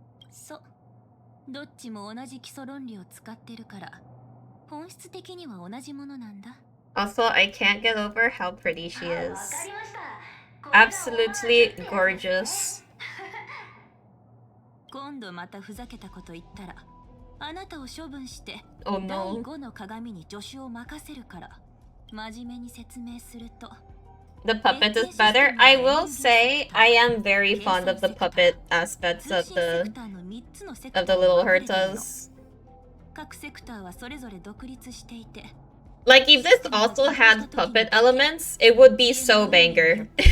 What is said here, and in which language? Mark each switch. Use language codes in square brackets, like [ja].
[ja] そうどっちも同じ基礎論理を使ってるから本質的には同じものなんだ [en] Also, I can't get over how pretty she is. Absolutely gorgeous. [ja] 今度またふざけたこと言ったらあなたを処分して [en] Oh [ja] 第 [en] no. [ja] 5の鏡に助手を任せるから真面目に説明すると [en] The puppet is better. I will say I am very fond of the puppet aspects of the little Hertas. [ja] 各セクターはそれぞれ独立していて [en] Like if this also had puppet elements, it would be so banger.